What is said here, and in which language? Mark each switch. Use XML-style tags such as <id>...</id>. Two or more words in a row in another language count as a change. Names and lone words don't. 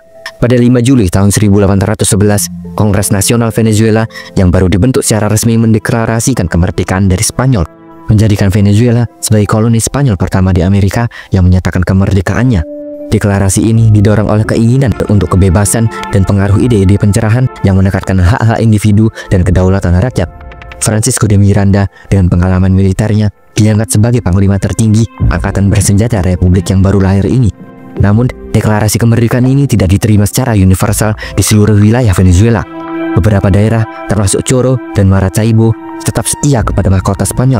<id>Pada 5 Juli tahun 1811, Kongres Nasional Venezuela yang baru dibentuk secara resmi mendeklarasikan kemerdekaan dari Spanyol, menjadikan Venezuela sebagai koloni Spanyol pertama di Amerika yang menyatakan kemerdekaannya. Deklarasi ini didorong oleh keinginan untuk kebebasan dan pengaruh ide-ide pencerahan yang menekankan hak-hak individu dan kedaulatan rakyat. Francisco de Miranda dengan pengalaman militernya diangkat sebagai panglima tertinggi angkatan bersenjata Republik yang baru lahir ini. Namun, deklarasi kemerdekaan ini tidak diterima secara universal di seluruh wilayah Venezuela. Beberapa daerah, termasuk Choro dan Maracaibo, tetap setia kepada mahkota Spanyol.</id>